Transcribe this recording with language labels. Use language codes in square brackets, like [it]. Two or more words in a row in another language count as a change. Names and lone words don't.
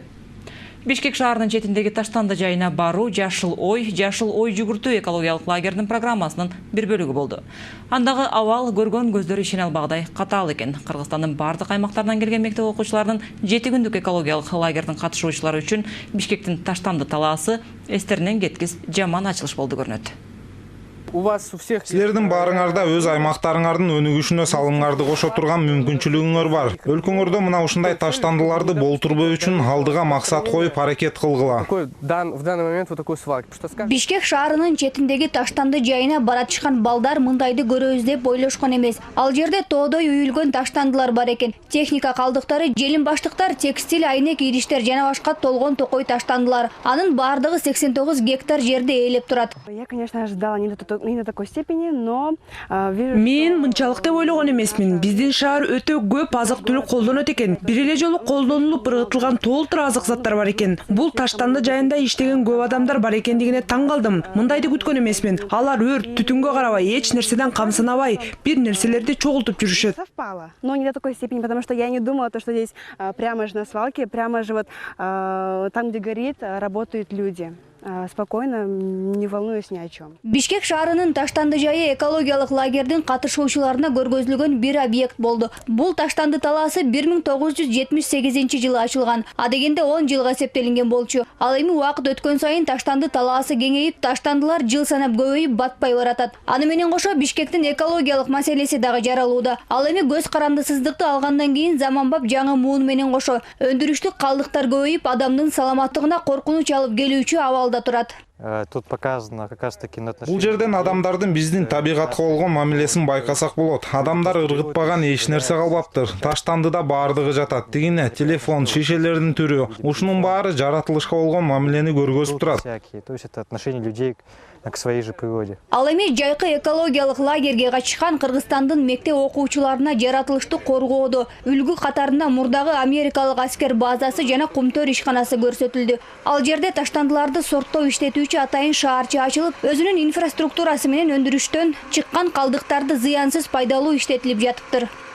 [ky] Бишкек шаарынын четиндеги таштанды жайына баруу жашыл ой жүгүртүү экологиялык лагердин программасынын бир бөлүгү болду. Андагы абал көргөн көздөр ишене албагыдай катаал экен. Кыргызстандын бардык аймактарынан келген мектеп окуучуларынын 7 күндүк экологиялык лагердин катышуучулары үчүн Бишкектин таштанды талаасы эстеринен кеткис жаман ачылыш болду көрүнөт. [ru] У вас у всех... [ky] Силердин баарыңарда өз аймактарыңардын өнүгүшүнө салымыңарды кошо турган мүмкүнчүлүгүңөр бар. Өлкөңөрдө мына ушундай таштандыларды болтурбоо үчүн алдыга максат коюп аракет кылгыла. [ru] В данный момент вот такой свалки. [ky] Бишкек шаарынын четиндеги таштанды жайына баратышкан балдар мындайды көрөбүз деп ойлошкон эмес. Ал жерде тоодой үйүлгөн таштандылар бар экен. Техника калдыктары, желим баштыктар, текстиль, айнек, идиштер жана башка толгон токой таштандылар. Анын баардыгы 89 гектар жерди ээлеп турат. [ru] Я, конечно, ожидала не до такой степени, но [ky] Мен мынчалык деп ойлогон эмесмин. Биздин шаар өтө көп азык-түлүк колдонот экен. Бир эле жолу колдонулуп ыргытылган толтур азык заттар бар экен. Бул таштанды жайында иштеген көп адамдар бар экендигине таң калдым. Мындайды күткөн эмесмин. Алар өрт, түтүнгө карабай, эч нерседен камсынабай, бир нерселерди чогултуп жүрүшөт. [ru] Совпало, но не до такой степени, потому что я не думала, что здесь прямо же на свалке, прямо же вот там, где горит, работают люди. Спокойно, не волнуюсь ни о чем. [ky] Бишкек шаарынын таштанды жайы экологиялык лагердин катышуучуларына көргөзүлгөн бир объект болду. Бул таштанды талаасы 1978 жылы ачылган. А дегенде 10 жылга эсептелинген болчу. Ал эми убакыт өткөн сайын таштанды талаасы кеңейип, таштандылар жыл санап көбөйүп батпай баратат. Аны менен кошо Бишкектин экологиялык маселеси дагы жаралууда. Ал эми көз карандысыздыкты алгандан кийин заманбап жаңы муун менен кошо өндүрүштүк калдыктар көбөйүп, адамдын саламаттыгына коркунуч алып келүүчү абалда турат. [ru] Тут показано как раз таки на [ky] Бул жерден адамдардын биздин табигатка болгон мамилесин байкасак болот. Адамдар ыргытпаган эч нерсе калбаптыр. Таштандыда баардыгы жатат. Тигине телефон, шишелердин түрү, ушунун баары жаратылышка болгон мамилени көргөзүп турат. [ru] То есть это отношение людей к своей же природе. [ky] Ал эми жайкы экологиялык лагерге качышкан Кыргызстандын мектеп окуучуларына жаратылышты коргоодо үлгү катарында мурдагы америкалык аскер базасы жана кумтөр ишканасы көрсөтүлдү. Ал жерде таштандыларды сорттоо иштетүүчү атайын шаарчы ачылып, өзүнүн инфраструктурасы менен өндүрүштөн чыккан калдыктарды зыянсыз пайдалуу иштетилип жатыптыр.